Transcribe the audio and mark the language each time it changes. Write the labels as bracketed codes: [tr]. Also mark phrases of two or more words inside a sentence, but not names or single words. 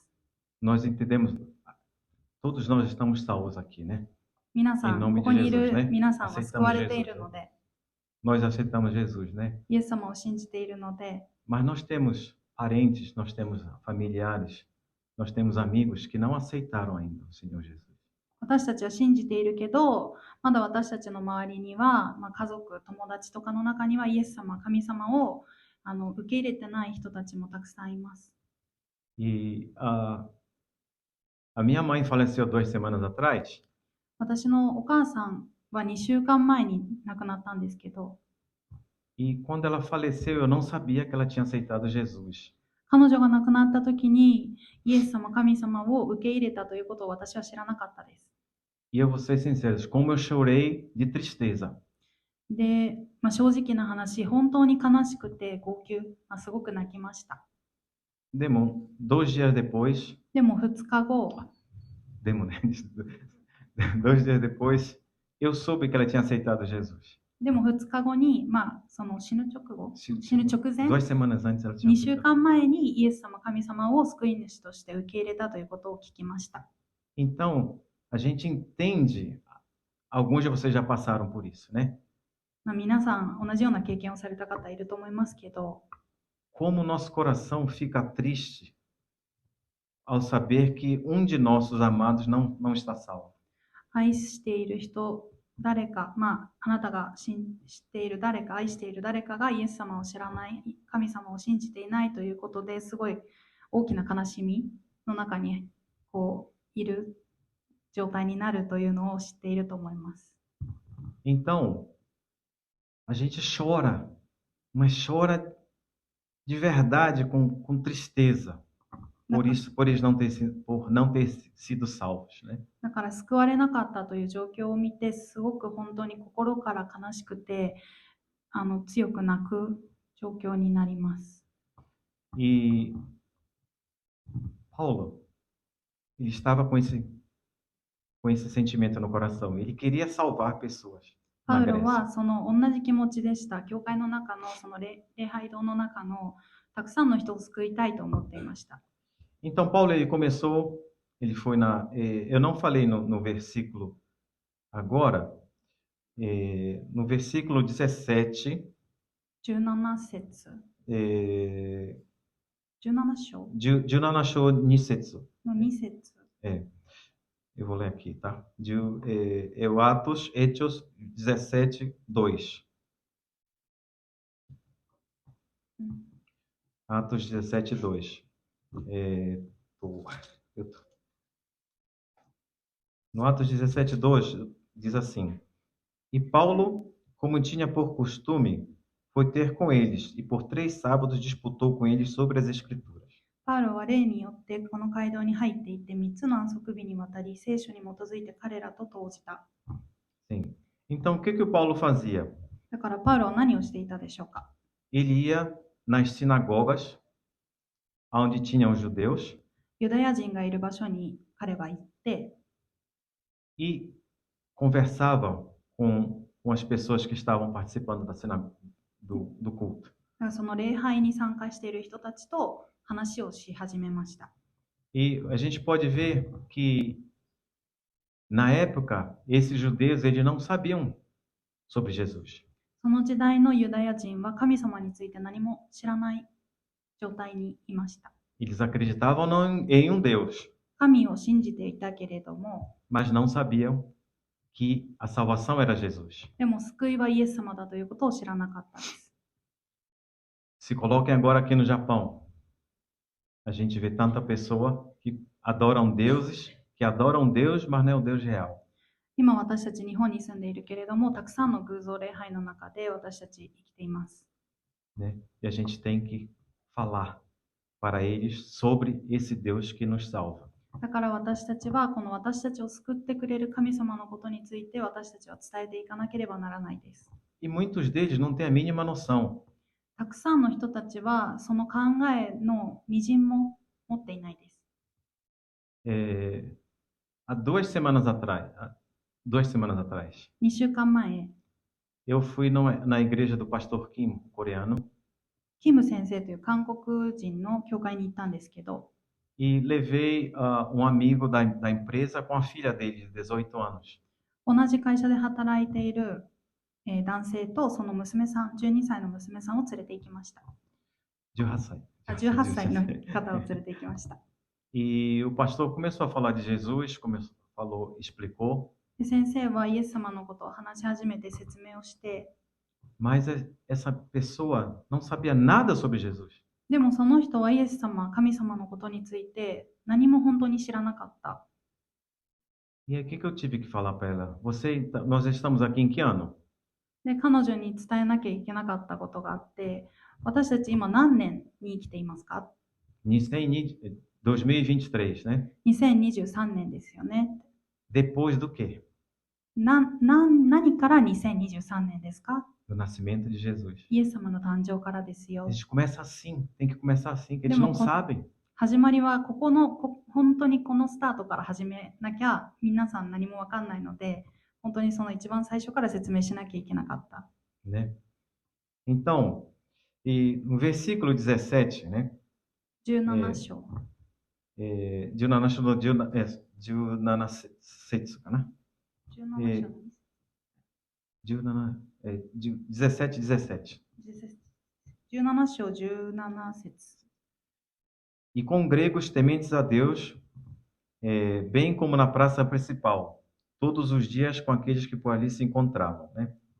[pt] Nós entendemos, todos nós estamos salvos aqui, né? [ja] 皆さ [pt] Em [ja] ん、 [pt] nome [ja] こ [pt] de [ja] こにい [pt] Jesus, [ja] る [pt] né? [ja] 皆さんは救わ [pt] Aceitamos [ja] れてい [pt] Jesus, [ja] るの [pt] né? [ja] で、 [pt] Nós aceitamos Jesus, né? [ja] イエス様を信じているので、 [pt] Mas nós temos parentes, nós temos familiares, nós temos amigos que não aceitaram ainda o Senhor Jesus. [ja] 私たちは信じているけど、まだ私たちの周りには、家族、友達とかの中にはイエス様、神様を受け入れてない人たちもたくさんいます。 [pt] E a minha mãe faleceu 2 semanas atrás. [ja] 私のお母さんは2週間前に亡くなったんですけど、 [pt] E quando ela faleceu, eu não sabia que ela tinha aceitado Jesus. [ja] 彼女が亡くなった時にイエス様、神様を受け入れたということを私は知らなかったです。 [pt] E eu vou ser sincero, como eu chorei de tristeza. [ja] で、正直な話、本当に悲しくて号泣、すごく泣きました。 [pt] Demo, 2 dias depois, [ja] でも2日後、 [pt] demo, né? 2 dias depois, eu soube que ela tinha aceitado Jesus. [ja] でも2日後に、その死ぬ直後、死ぬ直前、 [pt] 2 semanas antes ela tinha [ja] 2 週 [pt] aceitado. [ja] 間前にイエス様、神様を救い主として受け入れたということを聞きました。 [pt] Então, a gente entende, alguns de vocês já passaram por isso, né? [ja] 皆さん同じような経験をされた方いると思いますけど、 [pt] Como o nosso coração fica triste ao saber que um de nossos amados não está salvo. [ja] 愛している人、誰か、あなたが知っている誰か、愛している誰かがイエス様を知らない、神様を信じていないということですごい大きな悲しみの中にいる状態になるというのを知っていると思います。 [pt] Então, a gente chora, mas chora de verdade com tristeza por não ter sido salvos, né? [ja] だから救われなかったという状況を見てすごく本当に心から悲しくて強く泣く状況になります。 [pt] E Paulo, ele estava com esse sentimento no coração. Ele queria salvar pessoas [ja] パ [pt] na [ja] ウロ [pt] Grécia. [ja] はその同じ気持ちでした。教会の中のその礼拝堂の中のたくさんの人を救いたいと思っていました。 [pt] Então, Paulo, ele foi eu não falei no versículo agora, no versículo 17, [ja] 17 節、17章 17章2節. の2節。 [pt] Eu vou ler aqui, tá? Hechos 17, 2. Atos 17, 2. No Atos 17, 2, diz assim: E Paulo, como tinha por costume, foi ter com eles, e por 3 sábados disputou com eles sobre as Escrituras. [ja] パウロは例によってこの街道に入っていって3つの安息日にわたり聖書に基づいて彼らと討じた。 [pt] Sim. Então, o que o Paulo fazia? [ja] だからパウロは何をしていたでしょうか。 [pt] Ele ia nas sinagogas, onde tinham os judeus, [ja] ユダヤ人がいる場所に彼は行って、 [pt] e conversava com as pessoas que estavam participando do culto. [ja] だからその礼拝に参加している人たちと話をし始めました。 [pt] E a gente pode ver que, na época, esses judeus eles não sabiam sobre Jesus. [ja] その時代のユダヤ人は神様について何も知らない状態にいました。 [pt] Eles acreditavam em um Deus, [ja] 神を信じていたけれども、 [pt] mas não sabiam que a salvação era Jesus. [ja] でも救いはイエス様だということを知らなかったです。 [pt] Se coloquem agora aqui no Japão. A gente vê tanta pessoa que adoram deuses, mas não é o Deus real. [ja] 今私たち日本に住んでいるけれども、たくさんの偶像礼拝の中で私たち生きています。 [pt] Né? E a gente tem que falar para eles sobre esse Deus que nos salva. [ja] だから私たちはこの私たちを救ってくれる神様のことについて私たちは伝えていかなければならないです。 [pt] E muitos deles não têm a mínima noção. [ja] たくさんの人たちはその考えの微塵も持っていないです。 [pt] Há 2 semanas atrás, [ja] 2 週間前、 [pt] eu fui na igreja do pastor Kim, coreano, [ja] キム先生という韓国人の教会に行ったんですけど、 [pt] e levei um amigo da empresa com a filha dele, de 18 anos. [ja] 同じ会社で働いている男性とその娘さん、12歳の娘さんを連れて行きました。 18歳. 18歳の方を連れて行きました。 [pt] E o pastor começou a falar de Jesus, explicou, [ja] で先生はイエス様のことを話し始めて説明をして、 [pt] mas essa pessoa não sabia nada sobre Jesus. [ja] でもその人はイエス様、神様のことについて何も本当に知らなかった。 [pt] E aí, o que eu tive que falar para ela? Nós estamos aqui em que ano? [ja] で彼女に伝えなきゃいけなかったことがあって、私たち今何年に生きていますか？ [pt] 2023, né? [ja] 2023年ですよね。 [pt] Depois do quê? [ja] 何から2023年ですか？ [pt] Do nascimento de Jesus. [ja] イエス様の誕生からですよ [pt] A。gente começa assim, tem que começar assim, que eles não sabem. [ja] 始まりは本当にこのスタートから始めなきゃ皆さん何もわかんないので、本当にその一番最初から説明しなきゃいけなかった。 [pt] Né? Então, e no versículo 17, né? [ja] 17 章。 17章の17節かな。 17章の 17, 17. 17章17節。 [pt] E com gregos tementes a Deus, bem como na praça principal, todos os dias com aqueles que por ali se encontravam, né?